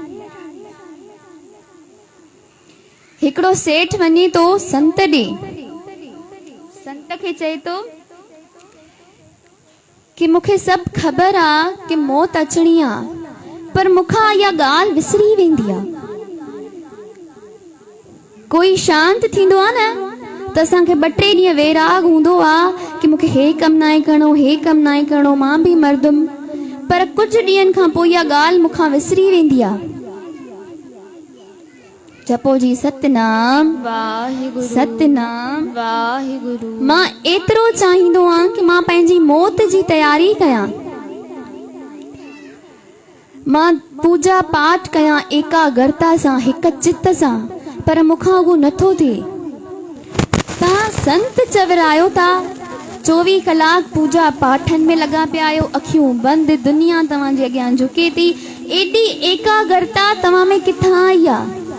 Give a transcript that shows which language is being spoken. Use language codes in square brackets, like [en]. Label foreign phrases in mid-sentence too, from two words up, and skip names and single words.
[sd] हिकिड़ो सेठ वञे थो संत ॾे, संत खे चए थो कि मूंखे सभु ख़बर आहे कि मौत अचणी आहे, पर मूंखां इहा ॻाल्हि विसरी वेंदी आहे। कोई शांत थींदो आहे न त असांखे 2-3 ॾींहं वैराग हूंदो आहे कि मूंखे हे कमु न आहे करिणो, हे कमु न आहे करिणो, मां बि मरदुमि, पर कुझु ॾींहंनि खां पोइ इहा ॻाल्हि मूंखां विसरी वेंदी आहे। जपो जी सतनाम वाहिगुरु, सतनाम वाहिगुरु। मां एतिरो चाहींदो आहियां कि मां पंहिंजी मौत जी तयारी कयां, मां पूजा पाठ कयां एकाग्रता सां, हिक चित सां, पर मूंखां उहो नथो थिए। तव्हां संत चवरायो था, 24 कलाक पूजा पाठनि में लॻा पिया आहियो, अखियूं बंदि, दुनिया तव्हांजे अॻियां झुके थी, एॾी एकाग्रता तव्हां में किथां आई आहे?